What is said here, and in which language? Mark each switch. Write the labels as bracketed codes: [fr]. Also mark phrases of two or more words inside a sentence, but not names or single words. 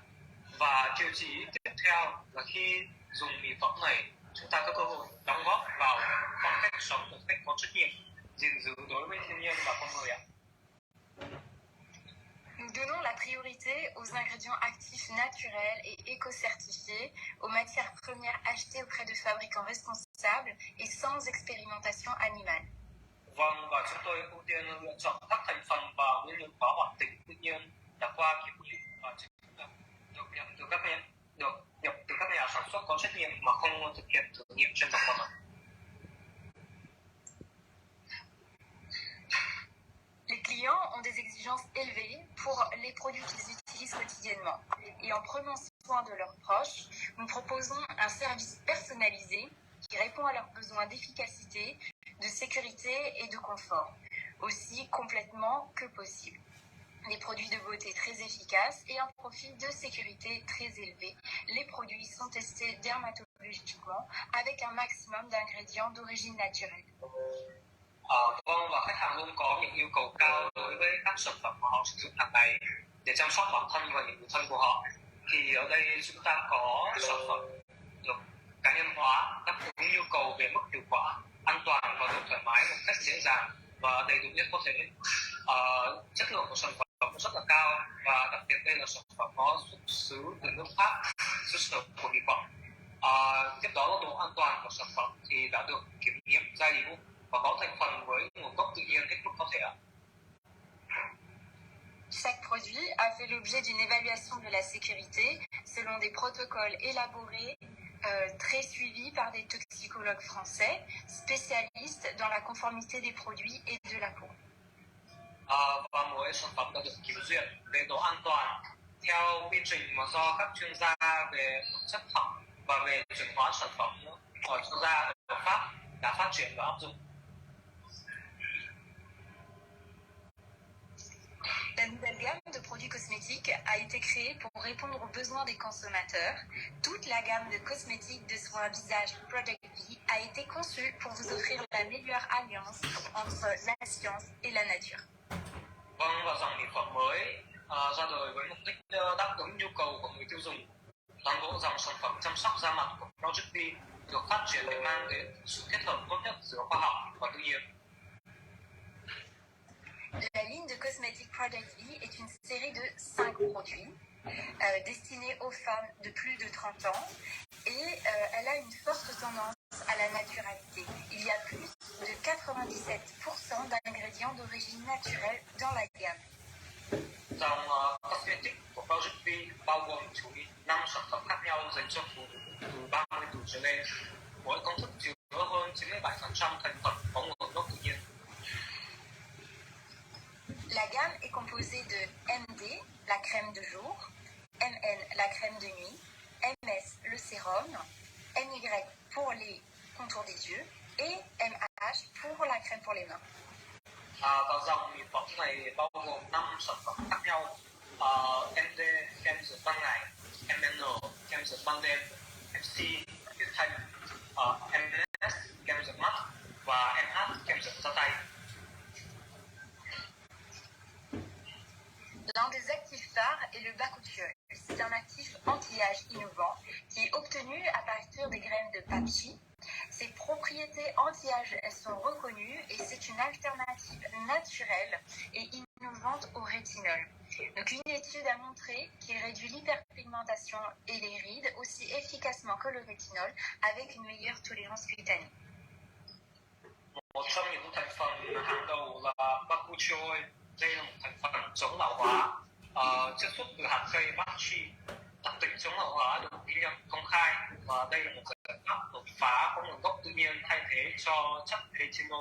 [vi] Và tiêu chí tiếp theo là khi dùng mỹ phẩm này, chúng ta có cơ hội đóng góp vào phong cách sống một cách có trách nhiệm, gìn giữ đối với thiên nhiên và con người ạ. [fr] Nous donnons la priorité aux ingrédients actifs naturels et éco-certifiés, aux matières premières achetées auprès de fabricants responsables et sans expérimentation animale. [vi] Vâng, và chúng tôi ưu tiên lựa chọn các thành phần và nguyên liệu có hoạt tính tự nhiên đã qua kiểm nghiệm và được nhập từ các nhà sản xuất có trách nhiệm mà không thực hiện thử nghiệm trên động vật. [fr] Les clients ont des exigences élevées pour les produits qu'ils utilisent quotidiennement. Et en prenant soin de leurs proches, nous proposons un service personnalisé qui répond à leurs besoins d'efficacité, de sécurité et de confort, aussi complètement que possible. Des produits de beauté très efficaces et un profil de sécurité très élevé. Les produits sont testés dermatologiquement avec un maximum d'ingrédients d'origine naturelle. [vi] Vâng, và khách hàng luôn có những yêu cầu cao đối với các sản phẩm mà họ sử dụng hàng ngày để chăm sóc bản thân và những người thân của họ. Thì ở đây chúng ta có sản phẩm được cá nhân hóa, đáp ứng nhu cầu về mức hiệu quả, an toàn và độ thoải mái một cách dễ dàng và đầy đủ nhất có thể. Chất lượng của sản phẩm rất là cao và đặc biệt đây là sản phẩm có xuất xứ từ nước Pháp, xuất xứ của mỹ phẩm. Tiếp đó là độ an toàn của sản phẩm thì đã được kiểm nghiệm đầy đủ và có thành phần với nguồn gốc tự nhiên hết mức có thể ạ. [fr] Chaque produit a fait l'objet d'une évaluation de la sécurité selon des protocoles élaborés, très suivis par des toxicologues français, spécialistes dans la conformité des produits et de la peau. [vi] Và mỗi sản phẩm đã được kiểm duyệt về độ an toàn theo quy trình mà do các chuyên gia về chất phẩm và về chuẩn hóa sản phẩm của chuyên gia ở Pháp đã phát triển và áp dụng. [fr] La nouvelle gamme de produits cosmétiques a été créée pour répondre aux besoins des consommateurs. Toute la gamme de cosmétiques de soins visage Project V a été conçue pour vous offrir la meilleure alliance entre la science et la nature. [vi] Vâng, và dòng mỹ phẩm mới ra đời với mục đích đáp ứng nhu cầu của người tiêu dùng. Toàn bộ dòng sản phẩm chăm sóc da mặt của Project V được phát triển để mang đến sự kết hợp tốt nhất giữa khoa học và tự nhiên. [fr] La ligne de cosmétiques Project V est une série de 5 produits destinés aux femmes de plus de 30 ans et elle a une forte tendance à la naturalité. Il y a plus de 97% d'ingrédients d'origine naturelle dans la gamme. [vi] Dòng cosmetic của Project V bao gồm chủ yếu 5 sản phẩm khác nhau dành cho phụ nữ từ 30 tuổi trở lên. Mỗi công thức chứa hơn 97% thành phần có nguồn gốc tự nhiên. [fr] La gamme est composée de MD, la crème de jour, MN, la crème de nuit, MS, le sérum, MY pour les contours des yeux et MH pour la crème pour les mains. [vi] Và dòng mỹ phẩm này bao gồm 5 sản phẩm khác nhau. MD, kem dưỡng ban ngày, MN, kem dưỡng ban đêm, MC, huyết thanh, MS, kem dưỡng mắt và MH, kem dưỡng da tay. [fr] L'un des actifs phares est le bakuchiol. C'est un actif anti-âge innovant qui est obtenu à partir des graines de papchi. Ses propriétés anti-âge sont reconnues et c'est une alternative naturelle et innovante au rétinol. Donc une étude a montré qu'il réduit l'hyperpigmentation et les rides aussi efficacement que le rétinol avec une meilleure tolérance cutanée. [vi] Một trong những thành phần hàng đầu là bakuchiol. Đây là một thành phần chống lão hóa, chiết xuất từ hạt cây Bakchi. Đặc tính chống lão hóa được ghi nhận công khai và đây là một giải pháp đột phá có nguồn gốc tự nhiên thay thế cho chất retinol.